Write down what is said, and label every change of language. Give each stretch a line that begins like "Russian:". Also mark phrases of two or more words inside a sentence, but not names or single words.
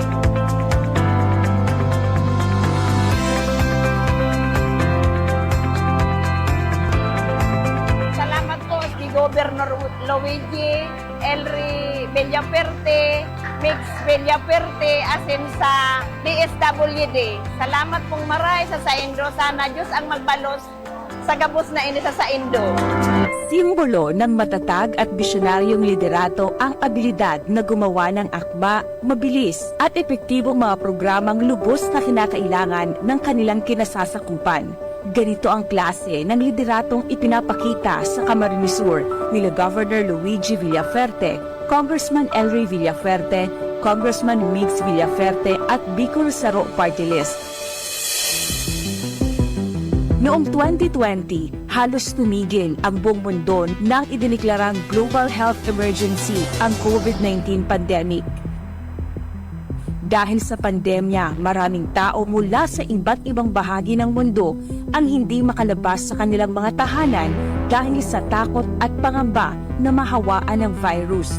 Bikol: Governor Luigi Elry Villaferte, Mix Villaferte, asin sa DSWD. Salamat pong maray sa Indo. Sana Diyos ang magbalos sa gabos na ini sa Indo.
Filipino: Simbolo ng matatag at bisyonaryong liderato ang abilidad na gumawa ng akma, mabilis at epektibong mga programang lubos na kinakailangan ng kanilang kinasasakupan. Ganito ang klase ng lideratong ipinapakita sa Camarines Sur nila Governor Luigi Villaferte, Congressman Elry Villaferte, Congressman Mix Villaferte at Bicol Saro Party List. Noong 2020, halos tumigil ang buong mundo nang idiniklarang
English: global health emergency
Filipino: ang COVID-19 pandemic. Dahil sa pandemya, maraming tao mula sa iba't ibang bahagi ng mundo ang hindi makalabas sa kanilang mga tahanan dahil sa takot at pangamba na mahawaan ng virus.